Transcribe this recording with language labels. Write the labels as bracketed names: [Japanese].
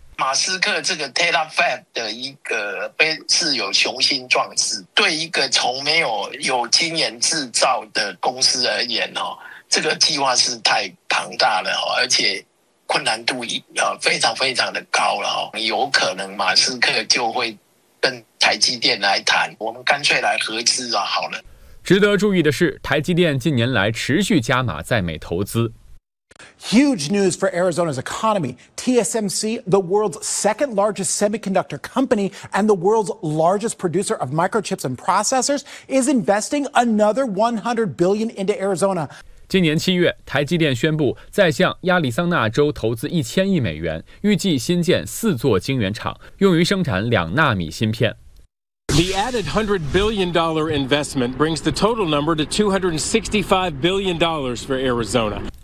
[Chinese] 马斯克这个 Terafab 的一个被自有雄心壮志，对一个从没有经验制造的公司而言，这个计划是太庞大了，而且困难度非常非常的高了。有可能马斯克就会跟台积电来谈，我们干脆来合资啊，好了。值得注意的是，台积电近年来持续加码在美投资。 [English] Huge news for Arizona's economy. TSMC, the world's second largest semiconductor company and the world's largest producer of microchips and processors, is investing another $100 billion into Arizona. [Chinese] 今年7月，台积电宣布在向亚利桑那州投资1000亿美元，预计新建4座晶圆厂，用于生产2纳米芯片。 [English] The added $100 billion brings the total number to $265 billion for Arizona.